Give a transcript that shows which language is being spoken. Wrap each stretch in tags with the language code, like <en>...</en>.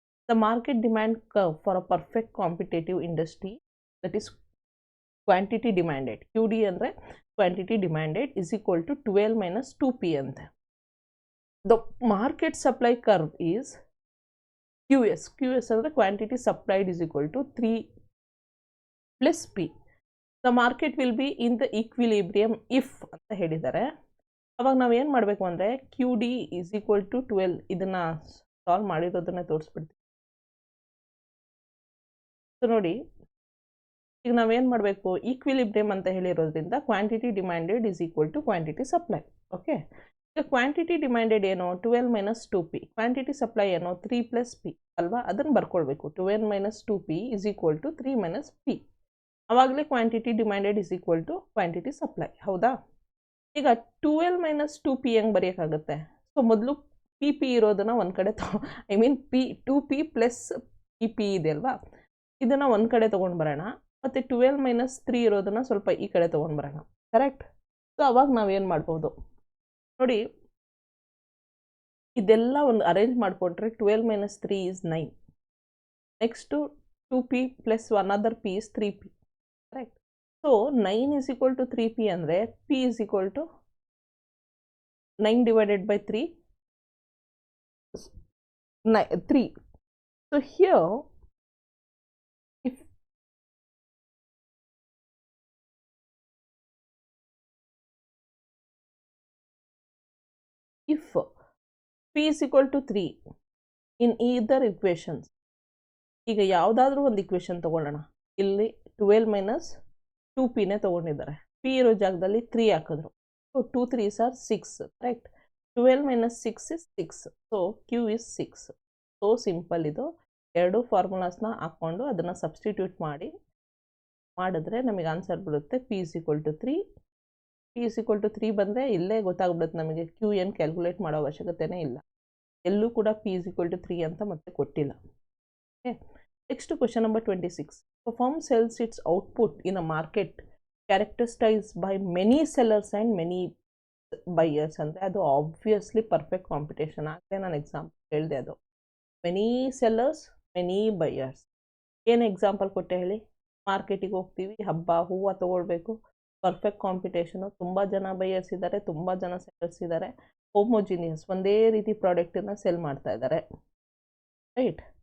<en>The market demand curve for a perfect competitive industry, that is quantity demanded, QD ಅಂದರೆ quantity demanded is equal to 12 minus 2P ante. The market supply curve is QS. QS ಅಂದರೆ quantity supplied is equal to 3 plus P. The market will be in the equilibrium if</en> <kn>ಅಂತ ಹೇಳಿದ್ದಾರೆ. ಅವಾಗ ನಾವು ಏನು ಮಾಡಬೇಕು ಅಂದರೆ</kn> <en>QD is equal to 12,</en> <kn>ಇದನ್ನು solve ಮಾಡಿರೋದನ್ನೇ ತೋರಿಸ್ಬಿಡ್ತೀವಿ. So ನೋಡಿ, ಈಗ ನಾವೇನು ಮಾಡಬೇಕು, ಈಕ್ವಿಲಿಬ್ರಿಯಮ್ ಅಂತ ಹೇಳಿರೋದ್ರಿಂದ</kn> <en>Quantity demanded is equal to quantity supply.</en> <kn>Okay, ಈಗ ಕ್ವಾಂಟಿಟಿ ಡಿಮ್ಯಾಂಡೆಡ್ ಏನೋ 12 minus 2P, ಕ್ವಾಂಟಿಟಿ ಸಪ್ಲೈ ಏನೋ 3 plus P ಅಲ್ವಾ? ಅದನ್ನು ಬರ್ಕೊಳ್ಬೇಕು.</kn> <en>12 minus 2P is equal to 3 minus P. ಆವಾಗಲೇ quantity demanded is equal to quantity supply, ಹೌದಾ?</en> <kn>ಈಗ 12 minus 2P ಹೆಂಗೆ ಬರೆಯೋಕ್ಕಾಗುತ್ತೆ? So ಮೊದಲು P ಇರೋದನ್ನು ಒಂದು ಕಡೆ P 2P ಪ್ಲಸ್ P ಇದೆ ಅಲ್ವಾ, ಇದನ್ನು ಒಂದು ಕಡೆ ತೊಗೊಂಡು ಬರೋಣ, ಮತ್ತು 12 minus 3 ಇರೋದನ್ನು ಸ್ವಲ್ಪ ಈ ಕಡೆ ತೊಗೊಂಡು ಬರೋಣ, ಕರೆಕ್ಟ್? ಸೊ ಅವಾಗ ನಾವೇನು ಮಾಡ್ಬೋದು ನೋಡಿ, ಇದೆಲ್ಲ ಒಂದು ಅರೇಂಜ್ ಮಾಡಿಕೊಟ್ರೆ 12 minus 3 is 9.</kn> <en>Next 2P plus another P is 3P, correct? So 9 is equal to 3P ಅಂದರೆ P is equal to 9 divided by 3, 3. So here if P is equal to 3 in either equations,</en> <kn>ಈಗ ಯಾವುದಾದ್ರೂ ಒಂದು equation ತೊಗೊಳ್ಳೋಣ. ಇಲ್ಲಿ 12 minus 2Pನೇ ತೊಗೊಂಡಿದ್ದಾರೆ, P ಇರೋ ಜಾಗದಲ್ಲಿ 3 ಹಾಕಿದ್ರು.</kn> <en>So 2 3s are 6, correct? 12 minus 6 is 6. So Q is 6. So simple ಇದು.</en> <kn>ಎರಡು ಫಾರ್ಮುಲಾಸ್ನ ಹಾಕ್ಕೊಂಡು ಅದನ್ನು ಸಬ್ಸ್ಟಿಟ್ಯೂಟ್ ಮಾಡಿದ್ರೆ ನಮಗೆ ಆನ್ಸರ್ ಬರುತ್ತೆ P is equal to 3. P is equal to 3 ಬಂದರೆ ಇಲ್ಲೇ ಗೊತ್ತಾಗ್ಬಿಡುತ್ತೆ ನಮಗೆ, Q ಏನು ಕ್ಯಾಲ್ಕುಲೇಟ್ ಮಾಡೋ ಅವಶ್ಯಕತೆನೇ ಇಲ್ಲ, ಎಲ್ಲೂ ಕೂಡ P is equal to 3 ಅಂತ ಮತ್ತೆ ಕೊಟ್ಟಿಲ್ಲ.</kn> <en>Okay, next question number 26. A firm sells its output in a market characterized by many sellers and many buyers</en> <kn>ಅಂದರೆ ಅದು ಆಬ್ವಿಯಸ್ಲಿ ಪರ್ಫೆಕ್ಟ್ ಕಾಂಪಿಟೇಷನ್. ಆಗಲೇ ನಾನು ಎಕ್ಸಾಂಪಲ್ ಹೇಳಿದೆ, ಅದು ಮೆನಿ ಸೆಲ್ಲರ್ಸ್ ಮೆನಿ ಬೈಯರ್ಸ್. ಏನು ಎಕ್ಸಾಂಪಲ್ ಕೊಟ್ಟೆ ಹೇಳಿ? ಮಾರ್ಕೆಟಿಗೆ ಹೋಗ್ತೀವಿ, ಹಬ್ಬ ಹೂವು ತೊಗೊಳ್ಬೇಕು, ಪರ್ಫೆಕ್ಟ್ ಕಾಂಪಿಟೇಷನು, ತುಂಬ ಜನ ಬೈಯರ್ಸ್ ಇದ್ದಾರೆ, ತುಂಬ ಜನ ಸೆಲ್ಲರ್ಸ್ ಇದ್ದಾರೆ, ಹೋಮೋಜಿನಿಯಸ್ ಒಂದೇ ರೀತಿ ಪ್ರಾಡಕ್ಟನ್ನು ಸೆಲ್ ಮಾಡ್ತಾ ಇದ್ದಾರೆ, ರೈಟ್?</kn>